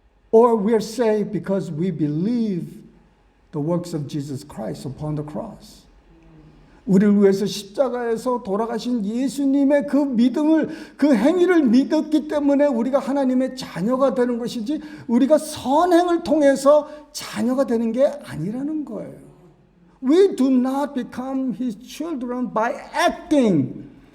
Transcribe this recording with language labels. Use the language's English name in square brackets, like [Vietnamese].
[English] Or we are saved because we believe the works of Jesus Christ upon the cross? [Korean] 우리를 위해서 십자가에서 돌아가신 예수님의 그 믿음을, 그 행위를 믿었기 때문에 우리가 하나님의 자녀가 되는 것이지 우리가 선행을 통해서 자녀가 되는 게 아니라는 거예요. [English] We do not become His children by acting.